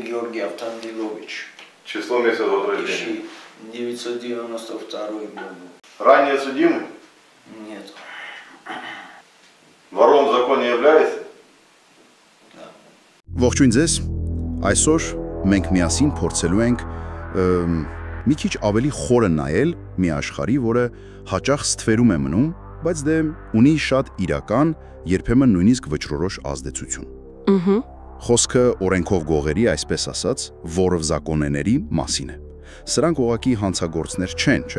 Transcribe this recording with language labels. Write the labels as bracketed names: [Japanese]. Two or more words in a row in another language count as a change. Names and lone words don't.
[Russian] Георгий Автандилович. Число месяца от рождения? 992 году. Ранее судимый? Нет. Вором в законе является? Да. [Armenian] Ողջույն ձեզ, այսօր մենք միասին փորձելու ենք մի քիչ ավելի խորը նայել մի աշխարհի, որը հաճախ ստվերում է մնում, բայց դե ունի շատ իրական, երբեմն նույնիսկ վճռորոշ ազդեցություն։ Խոսքը օրենքով գողերի, այսպես ասած, որով զակոնեների մասին է։ Սրանք ուղղակի հանցագործներ չեն, չէ՞։